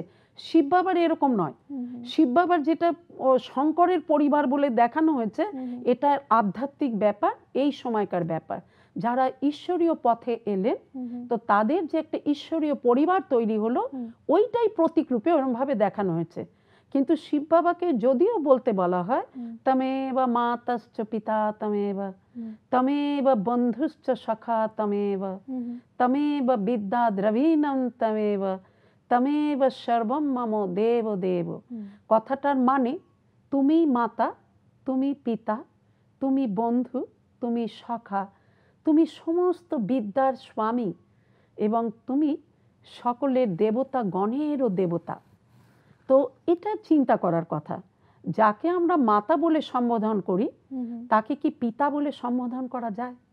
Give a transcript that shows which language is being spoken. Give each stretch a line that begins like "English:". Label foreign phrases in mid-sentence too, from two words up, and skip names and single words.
Bangla: শিব বাবার এরকম নয়, শিব বাবার যেটা শঙ্করের পরিবার বলে দেখানো হয়েছে, এটা আধ্যাত্মিক ব্যাপার, এই সময়কার ব্যাপার। যারা ঈশ্বরীয় পথে এলেন, তো তাদের যে একটা ঈশ্বরীয় পরিবার তৈরি হলো, ওইটাই প্রতীক রূপে ওরকম ভাবে দেখানো হয়েছে। কিন্তু শিব বাবাকে যদিও বলতে বলা হয়
Sanskrit: তমেব মাতাশ্চ পিতা তমেব, তমেব বন্ধুশ্চ সখা তমেব, তমেব বিদ্যা দ্রবীণম তমেব, তমেব সর্বম মম দেব দেব।
Bangla: কথাটার মানে তুমি মাতা, তুমি পিতা, তুমি বন্ধু, তুমি সখা, তুমি সমস্ত বিদ্যার স্বামী, এবং তুমি সকলের দেবতা গণেরও দেবতা। তো এটা চিন্তা করার কথা, যাকে আমরা মাতা বলে সম্বোধন করি তাকে কি পিতা বলে সম্বোধন করা যায়?